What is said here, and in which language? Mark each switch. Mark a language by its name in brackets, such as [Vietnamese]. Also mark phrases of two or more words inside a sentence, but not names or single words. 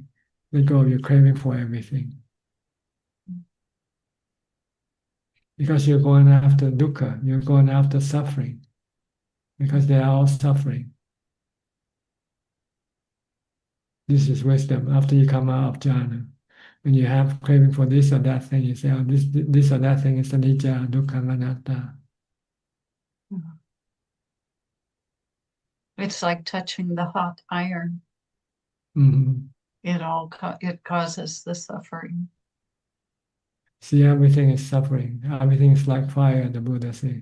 [English] Let go of your craving for everything. Because you're going after dukkha, you're going after suffering. Because they are all suffering. This is wisdom. After you come out of jhana, when you have craving for this or that thing, you say, "Oh, this or that thing is [Pali] anicca, dukkha, anatta." [English] It's like touching the hot iron. Mhm. It causes the suffering. See, everything is suffering. Everything is like fire, the Buddha said.